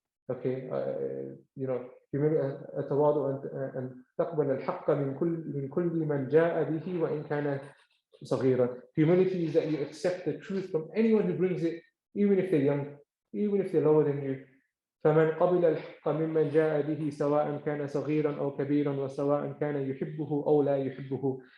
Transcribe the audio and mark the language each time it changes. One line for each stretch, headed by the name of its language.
English: Okay, you know,
Arabic: التواضع أن تقبل الحق من كل من جاء به وإن كان صغيرا.
English: Humility is that you accept the truth from anyone who brings it, even if they're young, even if they're lower than you.
Arabic: فمن قبل الحق ممن جاء به سواء كان صغيرا أو كبيرا وسواء كان يحبه أو لا يحبه.